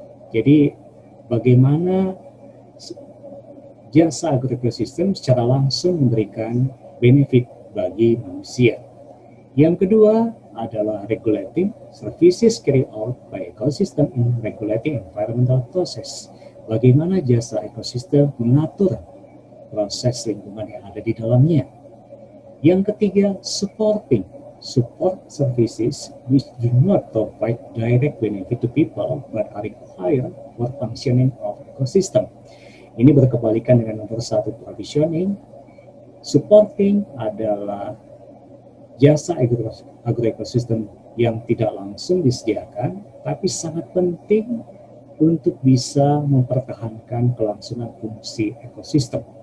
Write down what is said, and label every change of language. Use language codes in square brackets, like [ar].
[id] Jadi bagaimana jasa agroekosistem secara langsung memberikan benefit bagi manusia. Yang kedua adalah [en] regulating services carried out by ecosystem in regulating environmental process. [id] Bagaimana jasa ekosistem mengatur proses lingkungan yang ada di dalamnya. Yang ketiga, [en] supporting support services which do not provide direct benefit to people but are required for functioning of ecosystem. [id] Ini berkebalikan dengan nomor 1, provisioning. Supporting adalah jasa agroekosistem yang tidak langsung disediakan tapi sangat penting untuk bisa mempertahankan kelangsungan fungsi ekosistem.